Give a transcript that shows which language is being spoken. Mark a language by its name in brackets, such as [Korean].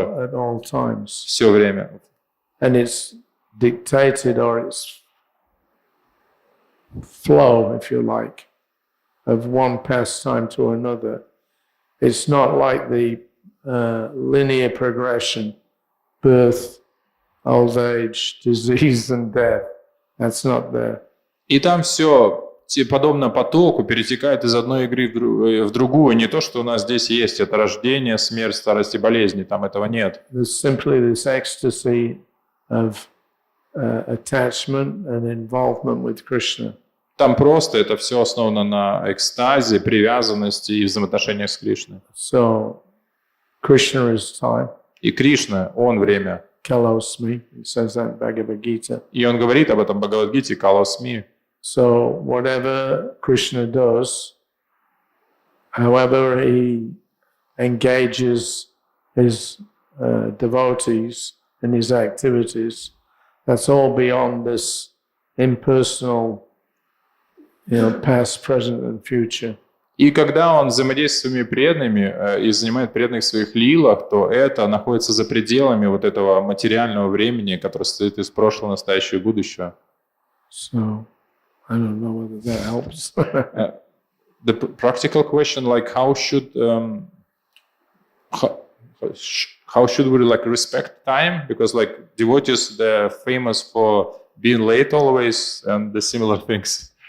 [English] At all times. [Russian] все время. [English] And it's dictated, or it's flow, if you like, of one pastime to another. It's not like the linear progression, birth, old age, disease and death. That's not there. [Russian] И там все подобно потоку перетекает из одной игры в другую. Не то, что у нас здесь есть, это рождение, смерть, старость и болезни. Там этого нет. [English] There's simply this ecstasy of attachment and involvement with Krishna. [Russian] Там просто это все основано на экстазе, привязанности и взаимоотношениях с Кришной. [English] So, Krishna is time. [Russian] И Кришна, он время. [English] kalosmi. It says that in Bhagavad Gita. [Russian] И он говорит об этом в Бхагавад-гите «Калосми». [English] So whatever Krishna does, however he engages his devotees in his activities, that's all beyond this impersonal, past, present and future. [Russian] И когда он взаимодействует с своими преданными и занимает преданных в своих лилах, то это находится за пределами вот этого материального времени, которое состоит из прошлого, настоящего и будущего. [English] So, I don't know whether that helps. The practical question, like how should we like respect time? Because like devotees, they're famous for being late always and the similar things.